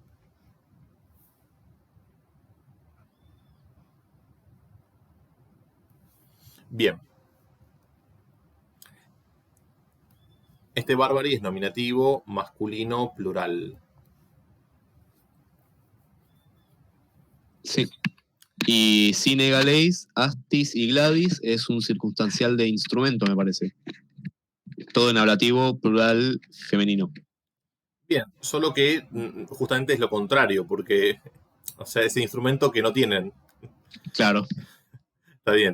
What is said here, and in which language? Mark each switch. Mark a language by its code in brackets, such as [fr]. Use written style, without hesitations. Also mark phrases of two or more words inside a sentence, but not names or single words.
[es] Bien. Este Barbari es nominativo masculino plural. Sí. Y [la] sine Galleis, astis [es] y gladis es un circunstancial de instrumento, me parece. Todo en ablativo, plural, femenino. Bien, solo que justamente es lo contrario, porque, o sea, ese instrumento que no tienen. Claro. Está bien.